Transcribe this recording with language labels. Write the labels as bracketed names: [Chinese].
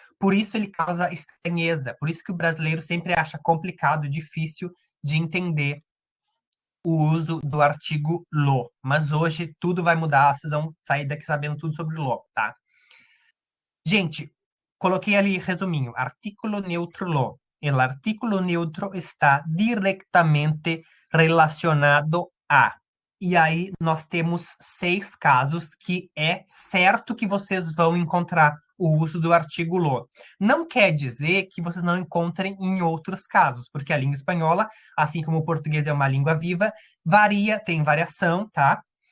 [Portuguese] Por isso ele causa estranheza, por isso que o brasileiro sempre acha complicado, difícil de entender o uso do artigo lo. Mas hoje tudo vai mudar, vocês vão sair daqui sabendo tudo sobre lo, tá? Gente, coloquei ali resuminho, [Spanish] artículo neutro [Portuguese] lo. [Spanish] El artículo neutro está directamente relacionado a. [Portuguese] E aí nós temos 6 casos que é certo que vocês vão encontrar o uso do artigo lo. Não quer dizer que vocês não encontrem em outros casos, porque a língua espanhola, assim como o português é uma língua viva, varia, tem variação, tá?